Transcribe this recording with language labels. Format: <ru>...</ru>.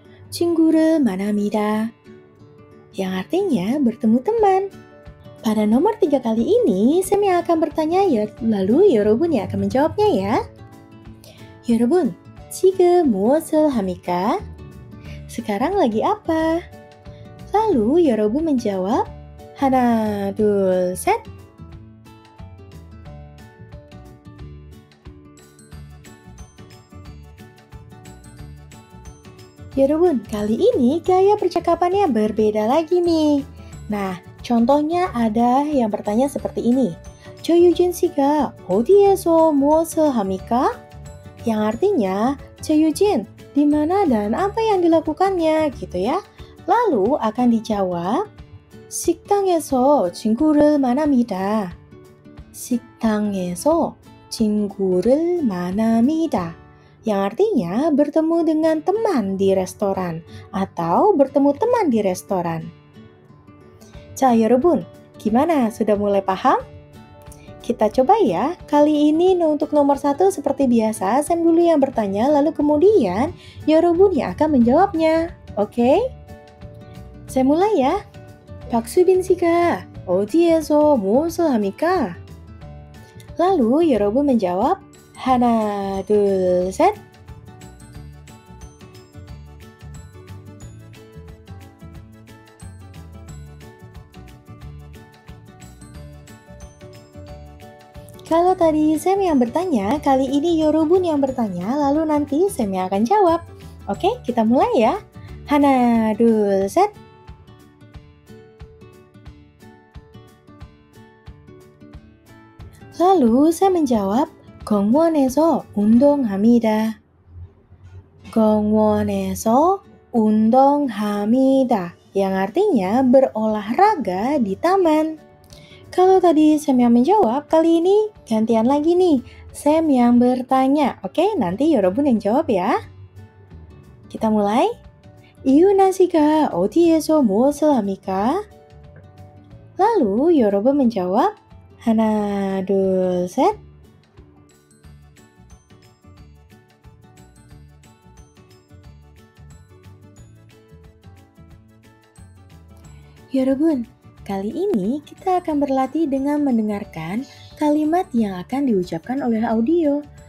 <ko>친구를 만납니다.</ko> <id>Yang artinya bertemu teman. Pada nomor 3 kali ini, Sam yang akan bertanya, lalu Yorobun yang akan menjawabnya ya.</id> <ko>여러분, 지금 무엇을 합니까?</ko> <id>Sekarang lagi apa? Lalu</id> <ko>여러분</ko> <id>menjawab,</id> <ko>하나, 둘, 셋.</ko> <id>여러분, kali ini gaya percakapannya berbeda lagi nih. Nah, contohnya ada yang bertanya seperti ini.</id> <ko>조유진 씨가 어디에서 무엇을 합니까?</ko> <id>Yang artinya, Jae-yujin, di mana dan apa yang dilakukannya, gitu ya. Lalu akan dijawab,</id> <ko>식당에서 친구를 만납니다. 식당에서 친구를 만납니다.</ko> <id>Yang artinya bertemu dengan teman di restoran atau bertemu teman di restoran.</id> <ko>자, 여러분,</ko> <id>gimana? Sudah mulai paham? Kita coba ya, kali ini untuk nomor 1 seperti biasa, Sam dulu yang bertanya, lalu kemudian Yorobun yang akan menjawabnya. Oke? Saya mulai ya.</id> <ko>박수빈 씨가 어디에서 무엇을 합니까?</ko> <id>Lalu</id> <ko>Yorobun</ko> <id>menjawab,</id> <ko>하나, 둘, 셋.</ko> <id>Kalau tadi Sam yang bertanya, kali ini Yorobun yang bertanya, lalu nanti Sam yang akan jawab. Oke, kita mulai ya.</id> <ko>하나, 둘, 셋.</ko> <id>Lalu saya menjawab,</id> <ko>공원에서 운동합니다. 공원에서 운동합니다.</ko> <id>Yang artinya berolahraga di taman. Kalau tadi Sam yang menjawab, kali ini gantian lagi nih. Sam yang bertanya. Oke, nanti Yorobun yang jawab ya. Kita mulai.</id> <ko>이유나 씨가 어디에서 무엇을 합니까?</ko> <id>Lalu</id> <ko>Yorobun</ko> <id>menjawab,</id> <ko>하나, 둘, 셋.</ko> <id>Yorobun, kali ini kita akan berlatih dengan mendengarkan kalimat yang akan diucapkan oleh audio.</id>